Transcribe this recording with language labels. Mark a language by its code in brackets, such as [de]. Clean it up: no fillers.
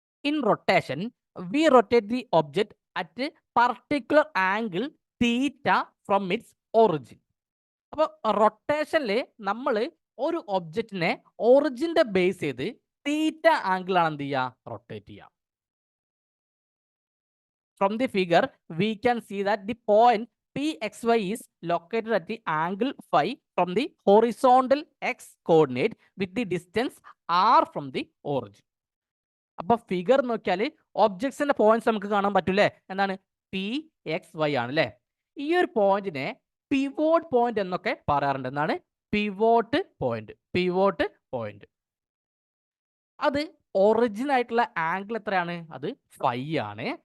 [en] In rotation we rotate the object at particular angle theta from its origin. [ml] അപ്പോൾ റൊട്ടേഷനിൽ നമ്മൾ ഒരു ഒബ്ജക്റ്റിനെ ഒറിജിന്റെ base ചെയ്ത് തീറ്റ ആംഗിളാണ് എന്ത് ചെയ്യുക റൊട്ടേറ്റ് ചെയ്യുക. [en] From the figure, we can see that the point Pxy is located at the angle phi from the horizontal x coordinate with the distance r from the origin. [ml] അപ്പൊ figure നോക്കിയാൽ ഒബ്ജക്ട്സിന്റെ points നമുക്ക് കാണാൻ പറ്റൂലേ. എന്താണ് Pxy ആണ് അല്ലേ. ഈ ഒരു പോയിന്റിനെ പിവോട്ട് പോയിന്റ് എന്നൊക്കെ പറയാറുണ്ട്. എന്താണ് പിവോട്ട് പോയിന്റ്. അത് ഒറിജിൻ ആയിട്ടുള്ള ആംഗിൾ എത്രയാണ് അത് ഫൈ ആണ്.